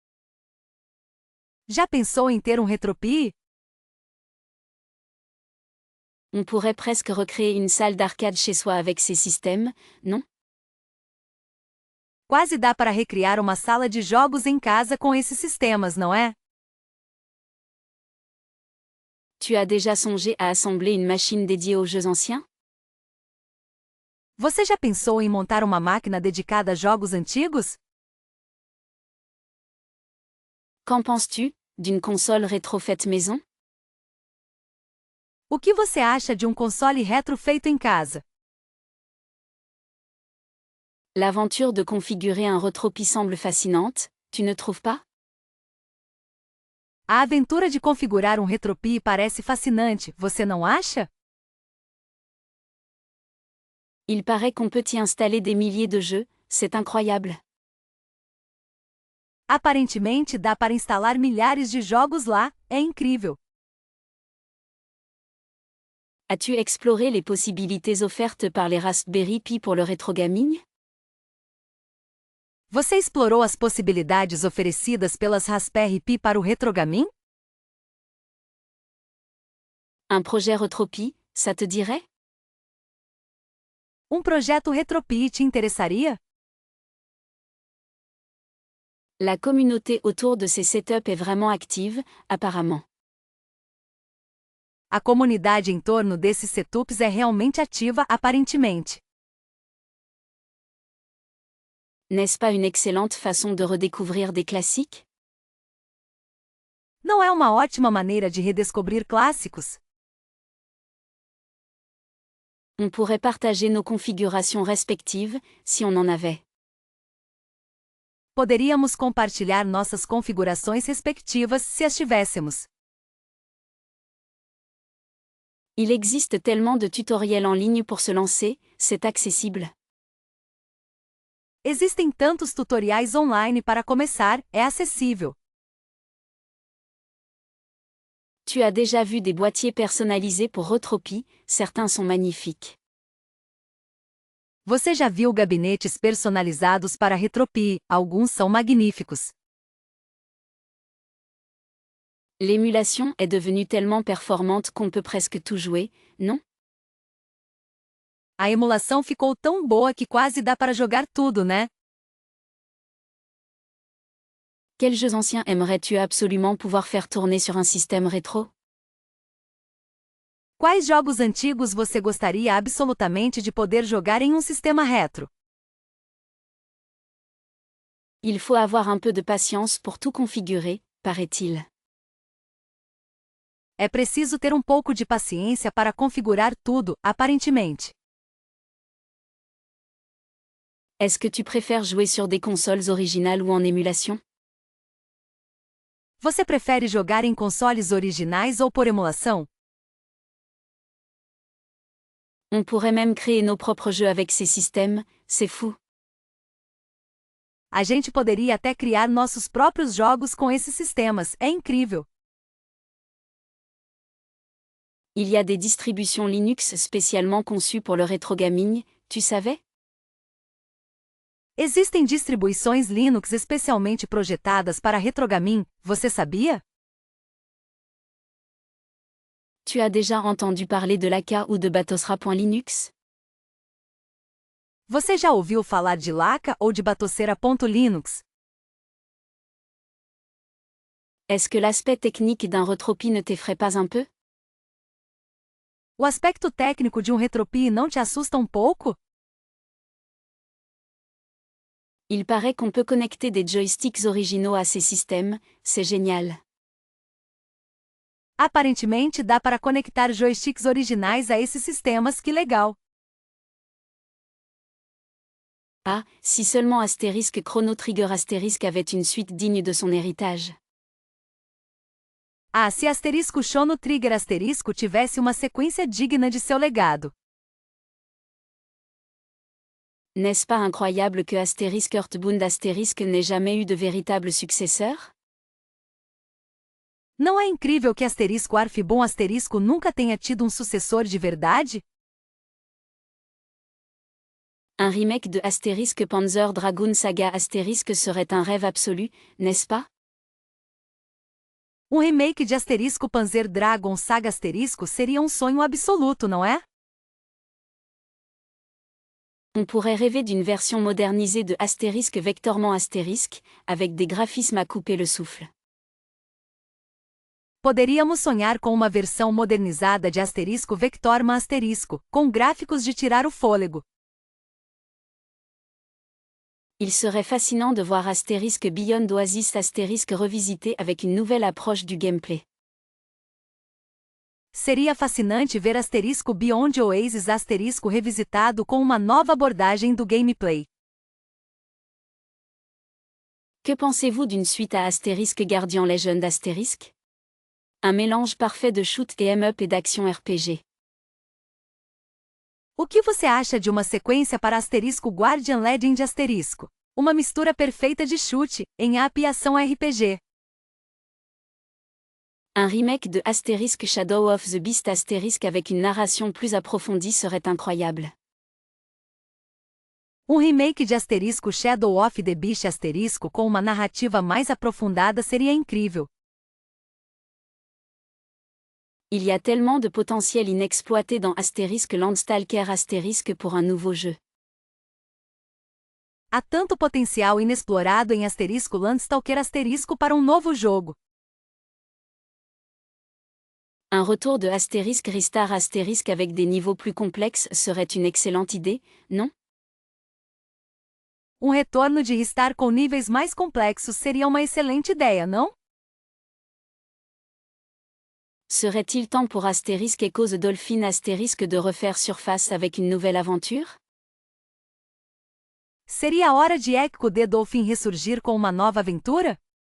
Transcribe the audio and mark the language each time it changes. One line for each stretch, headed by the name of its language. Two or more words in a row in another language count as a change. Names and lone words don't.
Portuguese: Já pensou em ter um retropie?
French: On pourrait presque recréer une salle d'arcade chez soi avec ces systèmes, non?
Portuguese: Quase dá para recriar uma sala de jogos em casa com esses sistemas, não é?
French: Tu as déjà songé à assembler une machine dédiée aux jeux anciens?
Portuguese: Você já pensou em montar uma máquina dedicada a jogos antigos?
French: Qu'en penses-tu, d'une console rétro faite maison?
Portuguese: O que você acha de um console retro feito em casa?
French: L'aventure de configurer un retropie semble fascinante, tu ne trouves pas?
Portuguese: A aventura de configurar um retropie parece fascinante, você não acha?
French: Il paraît qu'on peut y installer des milliers de jeux, c'est incroyable.
Portuguese: Aparentemente dá para instalar milhares de jogos lá, é incrível.
French: As-tu exploré les possibilités offertes par les Raspberry Pi pour le rétro gaming?
Portuguese: Você explorou as possibilidades oferecidas pelas Raspberry Pi para o retrogaming?
French: Un projet retropie, ça te dirait?
Portuguese: Um projeto retropie te interessaria?
French: La communauté autour de ces setups est vraiment active, apparemment.
Portuguese: A comunidade em torno desses setups é realmente ativa, aparentemente.
French: N'est-ce pas une excellente façon de redécouvrir des classiques?
Portuguese: Não é uma ótima maneira de redescobrir clássicos?
French: On pourrait partager nos configurations respectives, si on en avait.
Portuguese: Poderíamos compartilhar nossas configurações respectivas se as tivéssemos.
French: Il existe tellement de tutoriels en ligne pour se lancer, c'est accessible.
Portuguese: Existem tantos tutoriais online para começar, é acessível.
French: Tu as déjà vu des boîtiers personnalisés pour retropie, certains sont magnifiques.
Portuguese: Você já viu gabinetes personalizados para retropie, alguns são magníficos.
French: L'émulation est devenue tellement performante qu'on peut presque tout jouer, non?
Portuguese: A emulação ficou tão boa que quase dá para jogar tudo, né?
French: Quels jeux anciens aimerais-tu absolument pouvoir faire tourner sur un système rétro?
Portuguese: Quais jogos antigos você gostaria absolutamente de poder jogar em um sistema retro?
French: Il faut avoir un peu de patience pour tout configurer, paraît-il.
Portuguese: É preciso ter um pouco de paciência para configurar tudo, aparentemente.
French: Est-ce que tu préfères jouer sur des consoles originales ou en émulation?
Portuguese: Você prefere jogar em consoles originais ou por emulação?
French: On pourrait même créer nos propres jeux avec ces systèmes, c'est fou.
Portuguese: A gente poderia até criar nossos próprios jogos com esses sistemas, é incrível.
French: Il y a des distributions Linux spécialement conçues pour le rétro gaming, tu savais?
Portuguese: Existem distribuições Linux especialmente projetadas para retrogaming, você sabia?
French: Tu as déjà entendu parler de Laka ou de Batosra.Linux?
Portuguese: Você já ouviu falar de Laka ou de Batocera.Linux?
French: Est-ce que l'aspect technique d'un retropie ne t'effraie pas un peu?
Portuguese: O aspecto técnico de um retropie não te assusta um pouco?
French: Il paraît qu'on peut connecter des joysticks originaux à ces systèmes, c'est génial.
Portuguese: Aparentemente dá para conectar joysticks originais a esses sistemas, que legal.
French: Ah, si seulement Asterisk Chrono Trigger Asterisk avait une suite digne de son héritage.
Portuguese: Ah, se Asterisco Chrono Trigger Asterisco tivesse uma sequência digna de seu legado.
French: N'est-ce pas incroyable que Asterisk Earthbound Asterisk n'ait jamais eu de véritable successeur?
Portuguese: Não é incrível que asterisco Arfbom asterisco nunca tenha tido um sucessor de verdade?
French: Un remake de Asterisk Panzer Dragoon Saga Asterisk serait un rêve absolu, n'est-ce pas?
Portuguese: Um remake de Asterisco Panzer Dragon Saga Asterisco seria um sonho absoluto, não é?
French: On pourrait rêver d'une version modernisée de Asterisk Vectorman Asterisk, avec des graphismes à couper le souffle.
Portuguese: Poderíamos sonhar com uma versão modernizada de Asterisco Vectorman Asterisco, com gráficos de tirar o fôlego.
French: Il serait fascinant de voir Asterisk Beyond Oasis Asterisk revisité avec une nouvelle approche du gameplay.
Portuguese: Seria fascinante ver Asterisco Beyond Oasis Asterisco revisitado com uma nova abordagem do gameplay.
French: Que pensez-vous d'une suite à Asterisk Guardian Legend Asterisk? Un mélange parfait de shoot et em-up et d'action RPG.
Portuguese: O que você acha de uma sequência para Asterisco Guardian Legend Asterisco? Uma mistura perfeita de chute, em-up e ação RPG.
French: Un remake de Asterisk Shadow of the Beast Asterisk avec une narration plus approfondie serait incroyable.
Portuguese: Um remake de Asterisco Shadow of the Beast Asterisco com uma narrativa mais aprofundada seria incrível.
French: Il y a tellement de potentiel inexploité dans Asterisk Landstalker Asterisk pour un nouveau jeu.
Portuguese: Há tanto potencial inexplorado em Asterisco Landstalker Asterisco para um novo jogo.
French: Un retour de Asterisk Ristar Asterisk avec des niveaux plus complexes serait une excellente idée, non?
Portuguese: Um retorno de Ristar com níveis mais complexos seria uma excelente ideia, não?
French: Serait-il temps pour Asterisk Echo the Dolphin Asterisk de refaire surface avec une nouvelle aventure?
Portuguese: Seria a hora de Echo the Dolphin ressurgir com uma nova aventura?